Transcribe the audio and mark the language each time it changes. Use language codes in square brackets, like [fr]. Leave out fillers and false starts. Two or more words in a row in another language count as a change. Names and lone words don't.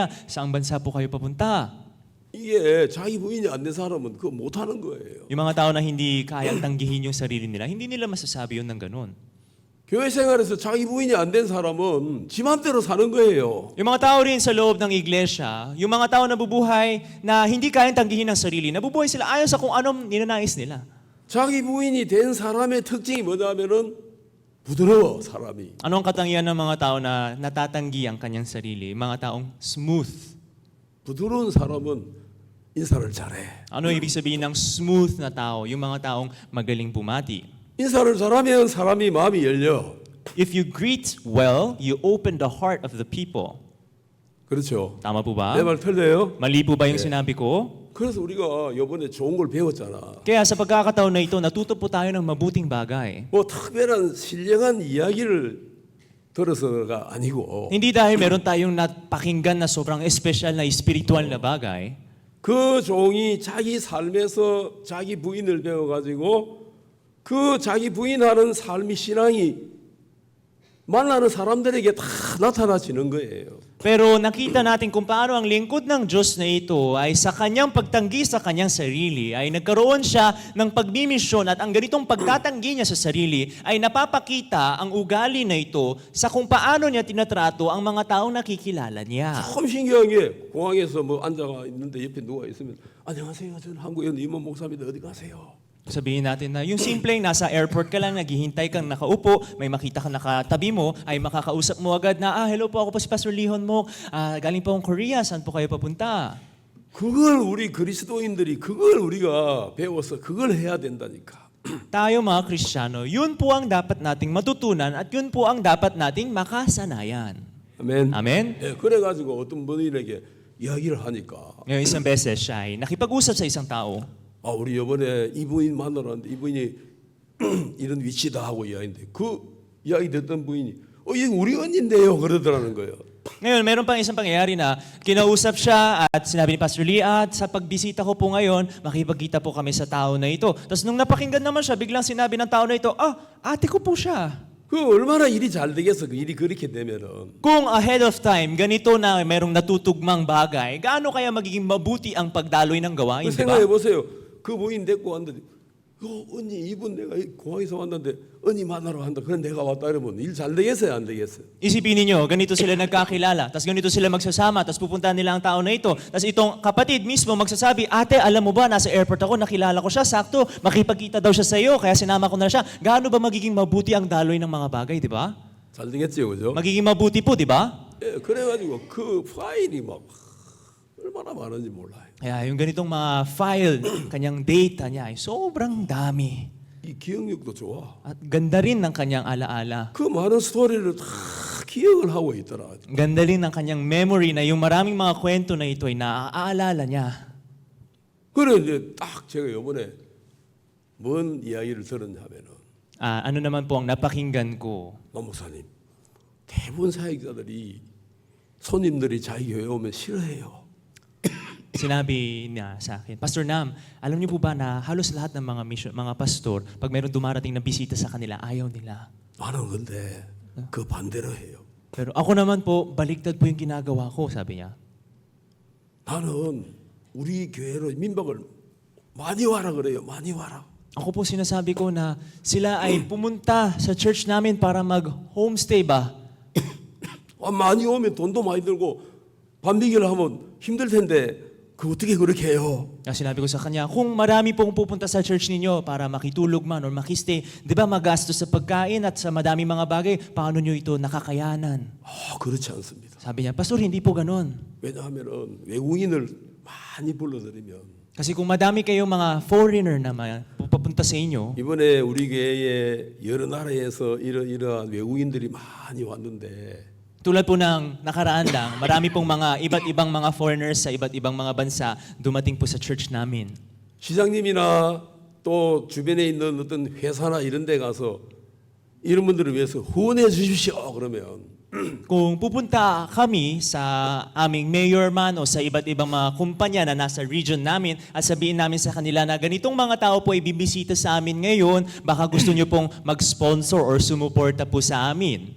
[tl] Saang bansa po kayo papunta? [ko] 이게 자기 부인이 안 된 사람은 그거 못하는 거예요. [tl] Yung mga tao na hindi kayang tanggihin yung sarili nila, hindi nila masasabi yun ng ganun. [ko] 교회 생활에서 자기 부인이 안 된 사람은 지 맘대로 사는 거예요. [tl] Yung mga tao rin sa loob ng iglesia, yung mga tao na bubuhay na hindi kayang tanggihin ng sarili, nabubuhay sila ayon sa kung anong ninanais nila. [ko] 자기 부인이 된 사람의 특징이 뭐냐면은 부드러워 사람이. [tl] Ano ang katangian ng mga tao na natatanggi ang kanyang sarili? Mga taong smooth. [ko] 부드러운 사람은 인사를 잘해. [tl] Ano ibig sabihin ng smooth na tao? Yung mga taong magaling bumati. [ko] 인사를 잘하면 사람이 마음이 열려. [en] If you greet well, you open the heart of the people. [ko] 그렇죠. [tl] Tama po ba? [ko] 내 말 틀려요? [tl] Mali po ba yung sinabi ko? [ko] 그래서 우리가 이번에 좋은 걸 배웠잖아. [tl] Kaya sa pagkakataon na ito, natuto po tayo ng mabuting bagay. [ko] 뭐 특별한 신령한 이야기를 들어서가 아니고 [tl] Hindi dahil meron tayong napakinggan na sobrang espesyal na spiritual na bagay. [ko] 그 종이 자기 삶에서 자기 부인을 배워가지고 그 자기 부인하는 삶이 신앙이 만나는 사람들에게 다 나타나지는 거예요. [tl] Pero nakita natin kung paano ang lingkod ng Diyos na ito ay sa kanyang pagtanggi sa kanyang sarili, ay nagkaroon siya ng pagmimisyon at ang ganitong pagtatanggi niya sa sarili ay napapakita ang ugali na ito sa kung paano niya tinatrato ang mga taong nakikilala niya. [ko] 참 신기한 게 공항에서 뭐 앉아가 있는데 옆에 누가 있으면 안녕하세요. 저는 한국에 있는 임원 목사입니다. 어디 가세요? [tl] Sabihin natin na yung simpleng nasa airport ka lang, naghihintay kang nakaupo, may makita kang nakatabi mo, ay makakausap mo agad na, hello po, ako po si Pastor Lee Honmok, galing po akong Korea, saan po kayo papunta? [ko] 그걸 우리 그리스도인들이 그걸 우리가 배워서 그걸 해야 된다니까. [tl] Tayo mga Kristiyano, yun po ang dapat nating matutunan at yun po ang dapat nating makasanayan. [ko] 아멘. [tl] Amen? [ko] 예, 그래가지고 어떤 분에게 이야기를 하니까 [tl] Ngayon isang beses siya ay nakipag-usap sa isang tao. [ko] 아 우리 이번에 이부인 만나러 왔는데 이부인이 이런 위치다 하고 이야기인데 그 이야기 듣던 부인이 이거 우리 언니인데요 그러더라는 거예요. [tl] Ngayon, meron pang isang pangyayari na kinausap siya at sinabi ni Pastor Lee, at sa pagbisita ko po ngayon, makipagkita po kami sa tao na ito. Tapos nung napakinggan naman siya, biglang sinabi ng tao na ito, ate ko po siya. [ko] 그 얼마나 일이 잘 되겠어 그 일이 그렇게 되면은. [tl] Kung [en] ahead of time, [tl] ganito na merong natutugmang bagay, gaano kaya magiging mabuti ang pagdaloy ng gawain, 그 di ba? [ko] 생각해 보세요. 그 부인 데리고 왔는데 언니 이분 내가 공항에서 왔는데 언니 만나러 간다. 그래 내가 왔다 이러면 일 잘 되겠어요 안 되겠어요? [tl] Isipin niyo, ganito sila nagkakilala, tapos ganito sila magsasama, tapos pupunta nila ang tao na ito. Tapos itong kapatid mismo magsasabi, ate, alam mo ba, nasa airport ako, nakilala ko siya, sakto, makipagkita daw siya sa iyo, kaya sinama ko na siya. Gaano ba magiging mabuti ang daloy ng mga bagay, di ba? [ko] 잘 되겠지요, 그죠? [tl] Magiging mabuti po, di ba? [ko] 예, 그래가지고 그 파일이 막 얼마나 많은지 몰라요. [tl] Kaya yung ganitong mga file, kanyang data niya ay sobrang dami. [ko] 이 기억력도 좋아. [tl] At ganda rin ng kanyang alaala. [ko] 그 많은 스토리를 다 기억을 하고 있더라. [tl] Ganda rin ng kanyang memory na yung maraming mga kwento na ito ay naaalala niya. [ko] 그래 이제 딱 제가 이번에 뭔 이야기를 들었냐 하면은 [tl] Ano naman po ang napakinggan ko? [ko] 남 목사님 대부분 사역자들이 손님들이 자기 교회 오면 싫어해요. [tl] Sinabi niya sa akin, Pastor Nam, alam niyo po ba na halos lahat ng mga pastor, pag meron dumarating na bisita sa kanila, ayaw nila. [ko] 나는 근데 그 반대로 해요. [tl] Pero ako naman po, baliktad po yung ginagawa ko, sabi niya. [ko] 나는 우리 교회로 민박을 많이 와라 그래요. 많이 와라. [tl] Ako po sinasabi ko na sila ay pumunta sa church namin para mag-homestay ba? [ko] 많이 오면 돈도 많이 들고 밤비기를 하면 힘들 텐데 그 어떻게 그렇게 해요? [tl] Kasi sinabi ko sa kanya, kung marami pong pupunta sa church ninyo para makitulog man or makistay, di ba magastos sa pagkain at sa madami mga bagay, paano nyo ito nakakayanan? [ko] 그렇지 않습니다. [tl] Sabi niya, Pastor, hindi po ganun. [ko] 왜냐하면 외국인을 많이 불러들이면 [tl] Kasi kung madami kayong mga foreigner na pupunta sa inyo, [ko] 이번에 우리 교회에 여러 나라에서 이러한 외국인들이 많이 왔는데 [tl] tulad po ng nakaraan lang, marami pong mga iba't ibang mga foreigners sa iba't ibang mga bansa dumating po sa church namin. [ko] 시장님이나 또 주변에 있는 어떤 회사나 이런 데 가서 이런 분들을 위해서 후원해 주십시오 그러면 [tl] Kung pupunta kami sa aming mayor man o sa iba't ibang mga kumpanya na nasa region namin at sabihin namin sa kanila na ganitong mga tao po ay bibisita sa amin ngayon, baka gusto nyo pong mag-sponsor or sumuporta po sa amin.